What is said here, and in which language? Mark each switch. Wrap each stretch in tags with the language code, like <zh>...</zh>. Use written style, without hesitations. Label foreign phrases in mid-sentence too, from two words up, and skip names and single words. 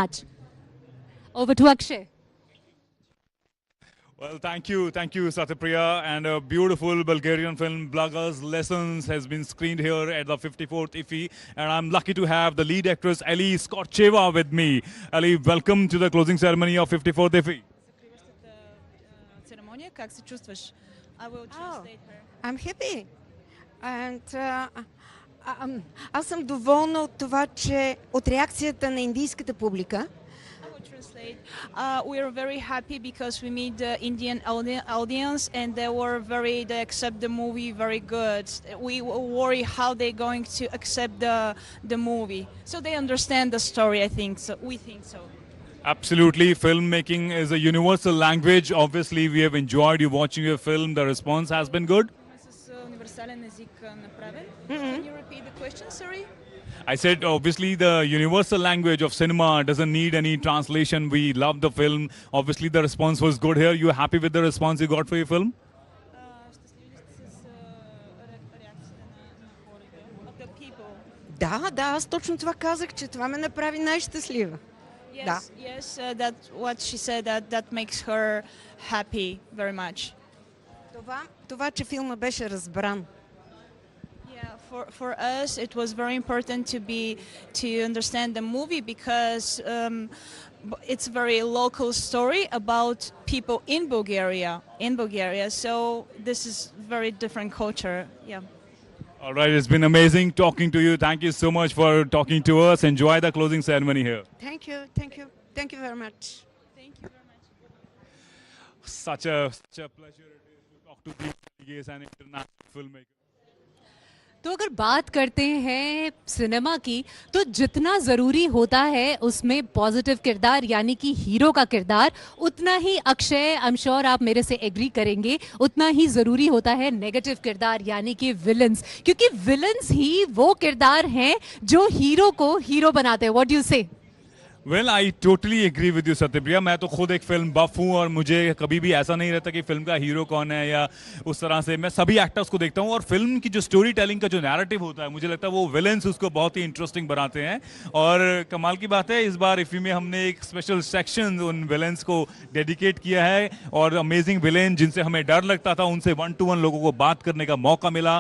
<en>Thank you so much. Over to Akshay. Well, thank you, Satyapriya. And a beautiful Bulgarian film, Blagger's Lessons, has been screened here at the 54th IFFI. And I'm lucky to have the lead actress, Ali Skotcheva, with me. Ali, welcome to the closing ceremony of 54th IFFI.</en> <bg>Церемония, как се чувстваш?</bg> <en>I will translate her. I'm happy.</en> <bg>And аз съм доволна от това, че от реакцията на индийската публика.</bg> <en>We are very happy because we meet the Indian audience and they accept the movie very good. We worry how they're going to accept the movie. So they understand the story, I think so. We think so. Absolutely. Filmmaking is a universal language. Obviously, we have enjoyed you watching your film. The response has been good. Can you repeat the question, sorry? I said, obviously, the universal language of cinema doesn't need any translation. We love the film. Obviously, the response was good here. You happy with the response you got for your film?</en> <bg>Да, аз точно това казах, че това ме направи най-щастлива.</bg> <en>Yes, that's what she said, that makes her happy very much.</en> <bg>Това, че филма беше разбран.</bg> <en>For us, it was very important to understand the movie because it's a very local story about people in Bulgaria. So this is very different culture. Yeah. All right, it's been amazing talking to you. Thank you so much for talking to us. Enjoy the closing ceremony here. Thank you very much. Thank you very much. Such a pleasure it is to talk to these an international filmmaker.</en> <hi>तो अगर बात करते हैं सिनेमा की, तो जितना ज़रूरी होता है उसमें पॉजिटिव किरदार यानी कि हीरो का किरदार, उतना ही अक्षय,</hi> <en>I am sure</en> <hi>आप मेरे से एग्री करेंगे, उतना ही ज़रूरी होता है नेगेटिव किरदार यानी कि विलन्स, क्योंकि विलन्स ही वो किरदार हैं जो हीरो को हीरो बनाते हैं.</hi> <en>What do you say? Well, I totally agree with you, Satyapriya.</en> <hi>मैं तो खुद एक</hi> <en>film buff</en> <hi>हूँ और मुझे कभी भी ऐसा नहीं रहता कि फिल्म का हीरो कौन है या उस तरह से. मैं सभी एक्टर्स को देखता हूँ और फिल्म की जो</hi> <en>story telling</en> <hi>का जो नैरेटिव होता है, मुझे लगता है वो विलेंस उसको बहुत ही इंटरेस्टिंग बनाते हैं. और कमाल की बात है, इस बार इफ़ी में हमने एक</hi> <en>special section</en> <hi>उन विलेंस को डेडिकेट किया है और</hi> <en>amazing villain</en> <hi>जिनसे हमें डर लगता था, उनसे 1-to-1 लोगों को बात करने का मौका मिला.</hi>